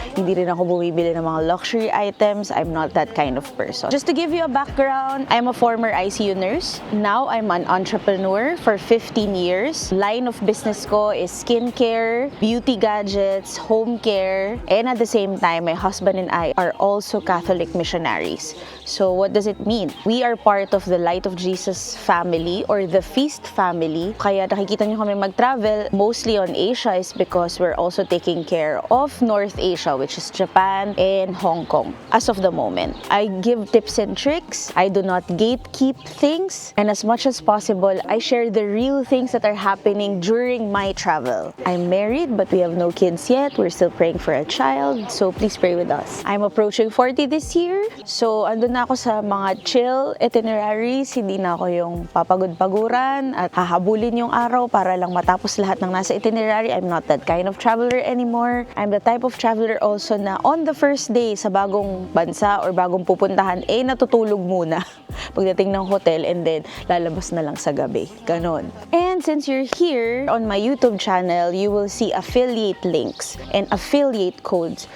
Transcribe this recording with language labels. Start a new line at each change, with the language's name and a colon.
Filipino: Hindi rin ako bumibili ng mga luxury items.
English: I'm not that kind of person. Just to give you a background, I'm a former ICU nurse. Now I'm an entrepreneur for 15 years. Line of business ko is skincare, beauty gadgets, home care, and at the same time, my husband and I are also Catholic missionaries. So what does it mean? We are part of the Light of Jesus family or the Feast family.
Filipino: Kaya nakikita nyo kami mag-travel
English: mostly on Asia is because we're also taking care of North Asia, which is Japan and Hong Kong as of the moment. I give tips and tricks. I do not gatekeep things. And as much as possible, I share the real things that are happening during my travel. I'm married, but we have no kids yet. We're still praying for a child. So please pray with us. I'm approaching 40 this year.
Filipino: So andun na ako sa mga chill itineraries. Hindi na ako yung papagod-paguran at hahabulin yung araw para lang matapos lahat ng nasa itinerary.
English: I'm not that kind of traveler anymore. I'm the type of traveler also
Filipino: na on the first day sa bagong bansa or bagong pupuntahan, natutulog muna pagdating ng hotel and then lalabas na lang sa gabi. Ganon.
English: And since you're here on my YouTube channel, you will see affiliate links and affiliate codes.